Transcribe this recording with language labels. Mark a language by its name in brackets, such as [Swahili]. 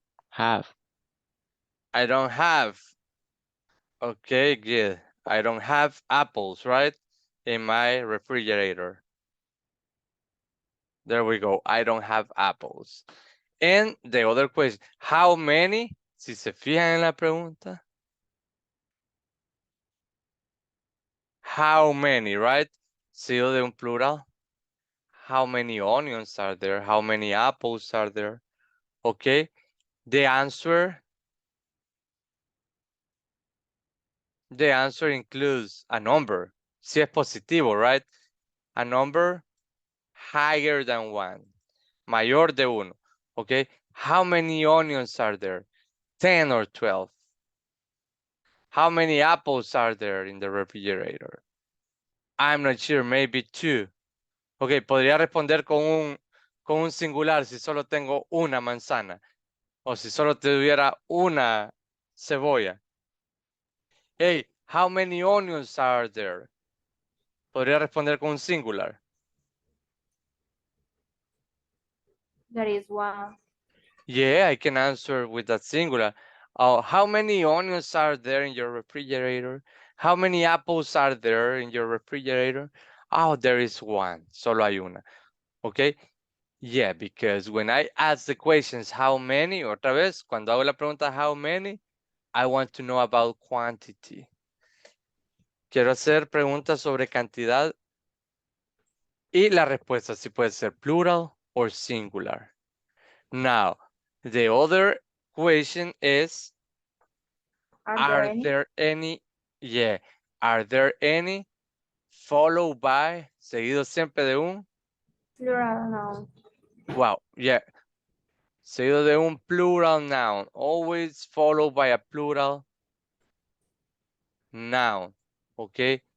[English] Have. I don't have. Okay, good. I don't have apples, right? In my refrigerator. There we go. I don't have apples. And the other question, how many? [Spanish] Si se fijan en la pregunta. [English] How many, right? [Spanish] Sido de un plural. [English] How many onions are there? How many apples are there? Okay. The answer includes a number. [Spanish] Si es positivo, [English] right? A number higher than 1. [Spanish] Mayor de 1. [English] Okay. How many onions are there? 10 or 12. How many apples are there in the refrigerator? I'm not sure, maybe 2. [Spanish] Ok, podría responder con un singular si solo tengo una manzana o si solo tuviera una cebolla. [English] Hey, how many onions are there? [Spanish] Podría responder con un singular. [English] There is 1. Yeah, I can answer with that singular. How many onions are there in your refrigerator? How many apples are there in your refrigerator? Oh, there is 1. [Spanish] Solo hay una. [English] Okay. Yeah, because when I ask the questions, how many, [Spanish] otra vez, cuando hago la pregunta, [English] how many, I want to know about quantity. [Spanish] Quiero hacer preguntas sobre cantidad y la respuesta sí puede ser plural [English] or singular. Now, the other question is, are there any, yeah, are there any followed by, [Spanish] seguido siempre de un, [English] Plural noun. wow, yeah, [Spanish] seguido de un [English] plural noun, always followed by a plural noun, okay?